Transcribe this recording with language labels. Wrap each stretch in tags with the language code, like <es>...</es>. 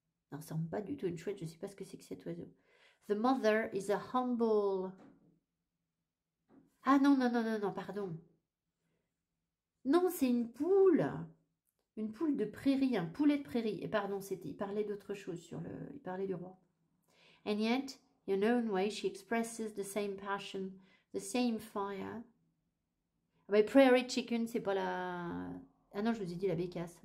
<fr>Ça ne ressemble pas du tout à une chouette, je ne sais pas ce que c'est que cet oiseau.</fr> <en>The mother is a humble...</en> <fr>Ah non, non, non, non, non, pardon. Non, c'est une poule. Une poule de prairie, un poulet de prairie. Et pardon, il parlait d'autre chose il parlait du roi.</fr> <en>And yet, in her own way, she expresses the same passion, the same fire.</en> <fr>Mais prairie chicken, c'est pas la... Ah non, je vous ai dit la bécasse.</fr>